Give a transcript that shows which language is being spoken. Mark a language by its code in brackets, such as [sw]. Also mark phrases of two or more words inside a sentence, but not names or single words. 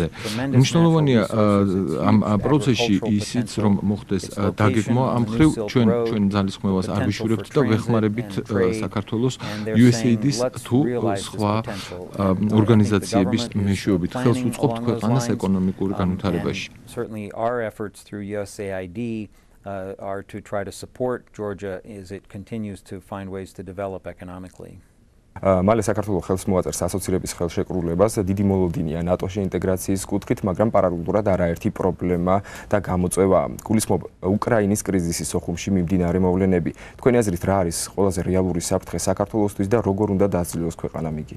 [ka] მნიშვნელოვანია ამ პროცესში ისიც, რომ მოხდეს დაგეგმვა ამ მხრივ ჩვენ ძალისხმევას არ ვიშურებთ და ვეხმარებით საქართველოს USAID-ის თუ სხვა ორგანიზაციების მეშვეობით ხელს უწყობთ ქვეყანას ეკონომიკურ განვითარებაში. [en] Certainly our efforts through USAID are to try to support Georgia as it continues to find ways to develop economically. [ka] მალე საქართველოს ხელს მოაწერს ასოცირების ხელშეკრულებას, დიდი მოლოდინია ნატოში ინტეგრაციის კუთხით, მაგრამ პარალელურად არაერთი პრობლემა და გამოწვევა. გულისხმობ უკრაინის კრიზისის ოხუმში მიმდინარე მოვლენები. თქვენი აზრით რა არის ყველაზე რეალური საფრთხე საქართველოსთვის და როგორ უნდა დაძლევოს ქვეყანამ იგი?